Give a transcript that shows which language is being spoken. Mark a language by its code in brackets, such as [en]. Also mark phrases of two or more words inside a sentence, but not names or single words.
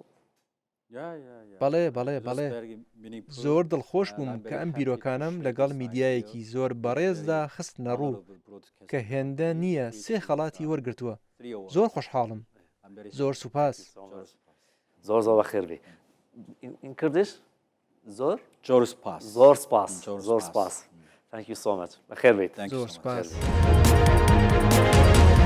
[ckb] بەڵێ بەڵێ بەڵێ زۆر دڵخۆش بووم کە ئەم بیرۆکانم لەگەڵ میدیایەکی زۆر بەڕێزدا خستنە ڕوو کە هێندە نییە سێ خەڵاتی وەرگرتووە زۆر خۆشحاڵم زۆر سوپاس زۆر زۆر بەخێر بێ [fa] این کردش [ckb] زۆر زۆر سپاس زۆر سپاس زۆر سپاس [en] Thank you so much [ckb] بەخێر بێت زۆر سپاس